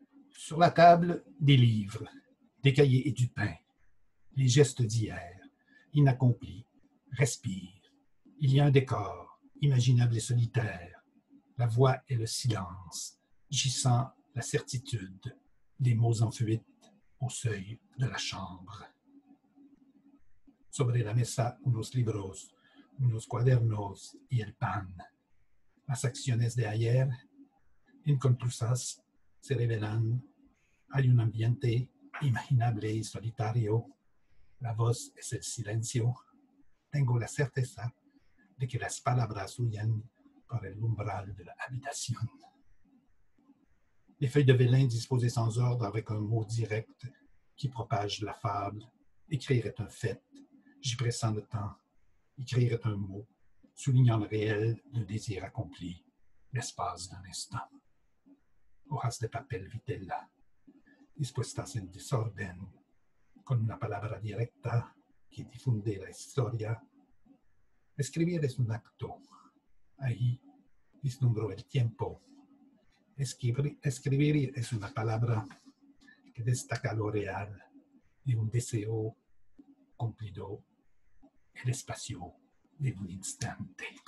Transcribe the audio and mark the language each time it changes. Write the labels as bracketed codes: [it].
[fr] Sur la table, des livres, des cahiers et du pain, les gestes d'hier, inaccomplis, respirent. Il y a un décor, imaginable et solitaire, la voix et le silence, gissant la certitude des mots en fuite au seuil de la chambre. [es] Sobre la mesa unos libros, unos cuadernos y el pan. Las acciones de ayer, inconclusas, se revelan. Hay un ambiente imaginable y solitario. La voz es el silencio. Tengo la certeza de que las palabras huyen por el umbral de la habitación. [fr] Les feuilles de vélin disposées sans ordre avec un mot direct qui propage la fable. Écrire est un fait. J'y pressens le temps. Écrire est un mot, soulignant le réel d'un désir accompli, l'espace d'un instant. [es] Hojas de papel vitela, dispuestas en desorden, con una palabra directa que difunde la historia. Escribir es un acto. Ahí vislumbro el tiempo. Escribir es una palabra que destaca lo real de un deseo cumplido, el espacio de un instante.